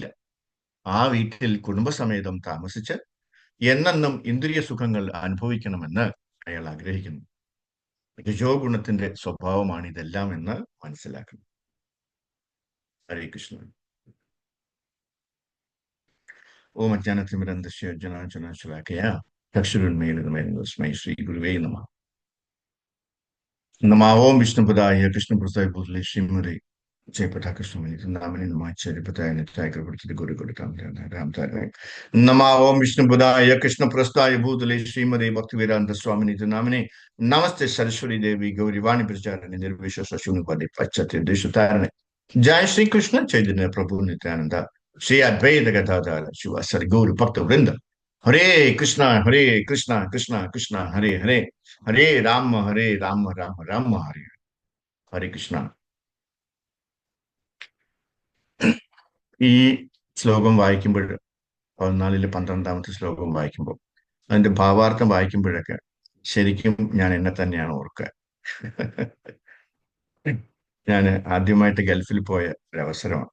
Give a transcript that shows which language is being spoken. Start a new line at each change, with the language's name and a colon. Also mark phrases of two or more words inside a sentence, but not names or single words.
Malayalam: ആ വീട്ടിൽ കുടുംബസമേതം താമസിച്ച് എന്നെന്നും ഇന്ദ്രിയ സുഖങ്ങൾ അനുഭവിക്കണമെന്ന് അയാൾ ആഗ്രഹിക്കുന്നു. രജോ ഗുണത്തിന്റെ സ്വഭാവമാണ് ഇതെല്ലാം എന്ന് മനസ്സിലാക്കണം.
Sanskrit: ഹരേ കൃഷ്ണ. ഓം അജ്ഞാനതിമിരന്തസ്യ ജ്ഞാനാഞ്ജനശലാക്കയാ ചക്ഷുരുന്മീലിതമേന ശ്രീ ഗുരുവേ നമഃ. नमः ओम विष्णुपदाय कृष्णप्रसाय भूतले श्रीमते जयपथा कृष्णमणि नामनि नमाचार्य पताय नित्याय कृपा गुरु गुरु राम तारे. नमः ओम विष्णुपदाय कृष्णप्रसाय भूतले श्रीमते भक्तिवेदांत स्वामिनि नामनि नमस्ते सरस्वती देवी गौरी वाणी प्रचारिणि निर्विशेष शून्यवादी पाश्चात्य देशतारिणे. जय श्री कृष्ण चैतन्य प्रभु नित्यानंद श्री अद्वैत गदाधर शिव सद्गुरु भक्त वृंद. हरे कृष्णा कृष्णा कृष्णा हरे हरे, हरे राम राम राम हरे हरे കൃഷ്ണ.
Malayalam: ഈ ശ്ലോകം വായിക്കുമ്പോൾ, 14 12 ശ്ലോകം വായിക്കുമ്പോൾ, അതിന്റെ ഭാവാർത്ഥം വായിക്കുമ്പോഴൊക്കെ ശരിക്കും ഞാൻ എന്നെ തന്നെയാണ് ഓർക്കുക. ഞാൻ ആദ്യമായിട്ട് ഗൾഫിൽ പോയ ഒരവസരമാണ്.